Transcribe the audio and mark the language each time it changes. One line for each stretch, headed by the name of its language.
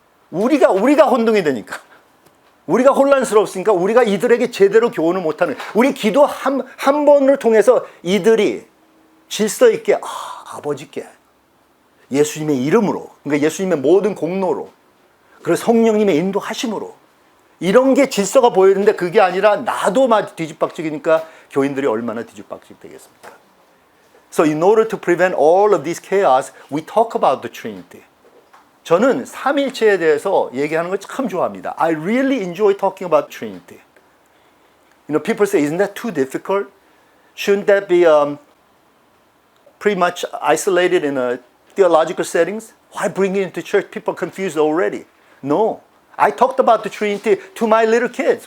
Korean: 우리가 혼동이 되니까. 우리가 혼란스러웠으니까 우리가 이들에게 제대로 교훈을 못하는 우리 기도 한 번을 통해서 이들이 질서 있게 아버지께 예수님의 이름으로 그러니까 예수님의 모든 공로로 그리고 성령님의 인도하심으로 이런 게 질서가 보이는데 그게 아니라 나도 막 뒤집박죽이니까 교인들이 얼마나 뒤집박죽 되겠습니까?
English: So in order to prevent all of this chaos, we talk about the Trinity.
Korean: 저는 삼일체에 대해서 얘기하는 걸 참 좋아합니다.
English: I really enjoy talking about Trinity. You know, people say, isn't that too difficult? Shouldn't that be pretty much isolated in a theological settings? Why bring it into church? People are confused already. No. I talked about the Trinity to my little kids.